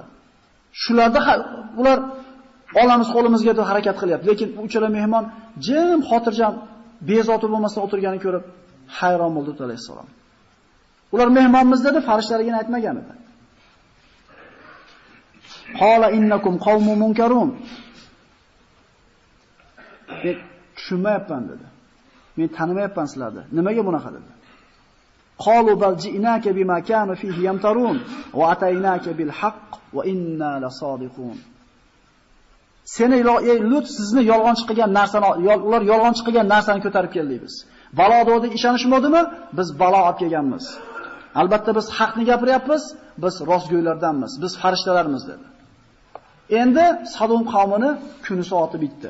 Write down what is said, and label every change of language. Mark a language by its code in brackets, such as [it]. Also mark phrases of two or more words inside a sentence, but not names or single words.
[uz] Shularda ular olamiz qo'limizga deb harakat qilyapti, lekin uchala mehmon jim, xotirjam, bezovta bo'lmasdan o'tirganini ko'rib hayron bo'ldi Lut alayhisalom. Ular mehmonmiz dedi, farishtalarga aytmagan edi. [ar] قال إنكم قوم منكرون. [uz] Men tushunmayapman dedi. Men tanimayapman sizlarni. Nimaga bunaqa dedi? [ar] قالوا بل جئناك بما كانوا فيه يمترون وأتيناك بالحق وإنا لصادقون. [uz] Seni Lut sizni yolg'onchi qilgan narsani, ular yolg'onchi qilgan narsani ko'tarib keldik biz. Balo degandek ishonishmadimi? Biz balo olib kelganmiz. Albatta biz haqni gapiryapmiz, biz rostgo'ylardanmiz, biz farishtalarmiz dedi. Endi Sadum qavmini kuni soati bitdi.